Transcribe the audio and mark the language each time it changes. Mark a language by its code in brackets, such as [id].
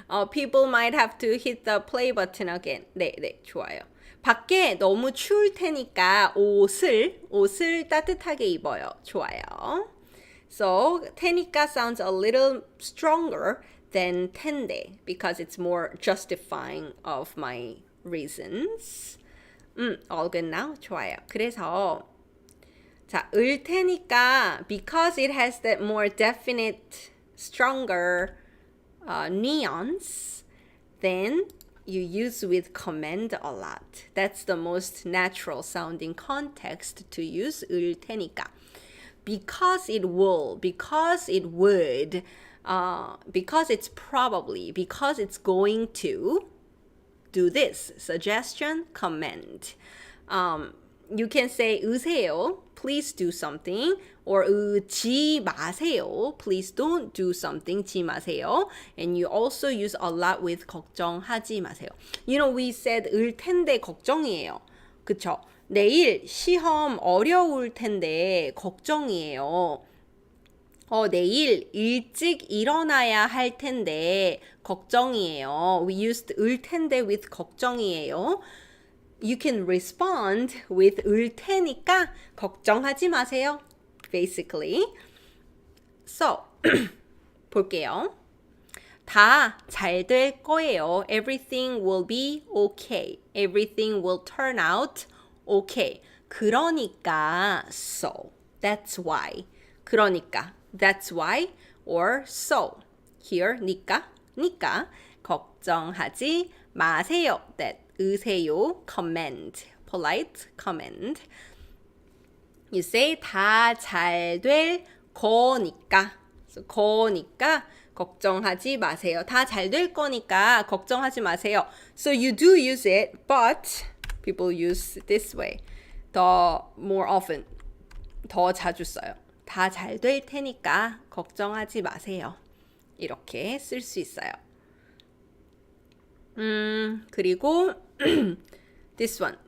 [en] People might have to hit the play button again. [ko] 네, 좋아요. 밖에 너무 추울 테니까 옷을 따뜻하게 입어요. 좋아요. [en] So, 테니까 sounds a little stronger than 텐데 because it's more justifying of my reasons. All good now? [ko] 좋아요. 그래서 자, [en] 을 테니까 because it has that more definite, stronger nuance, then you use with command a lot. That's the most natural sounding context to use 을 테니까. Because it will, because it would, because it's probably, because it's going to do this. Suggestion, command. You can say 으세요, please do something, or 지 마세요, please don't do something, 지 마세요. And you also use a lot with [ko] 걱정하지 마세요. [en] You know, we said [ko] 을 텐데 걱정이에요. 그쵸? 내일 시험 어려울 텐데 걱정이에요. 내일 일찍 일어나야 할 텐데 걱정이에요. [en] We used 을 텐데 with 걱정이에요. You can respond with [ko] 을 테니까 걱정하지 마세요. [en] Basically. So, [ko] 볼게요. 다 잘 될 거예요. [en] Everything will be okay. Everything will turn out okay. 그러니까 so. That's why. 그러니까 that's why or so. [ko] Here 니까 걱정하지 마세요. [en] That 으세요, command, polite command. You say [ko] 다 잘 될 거니까. So, 거니까 걱정하지 마세요. 다 잘 될 거니까 걱정하지 마세요. [en] So you do use it, but people use it this way. [ko] 더 [en] more often, [ko] 더 자주 써요. 다 잘 될 테니까 걱정하지 마세요. 이렇게 쓸 수 있어요. [en] 그리고 this one.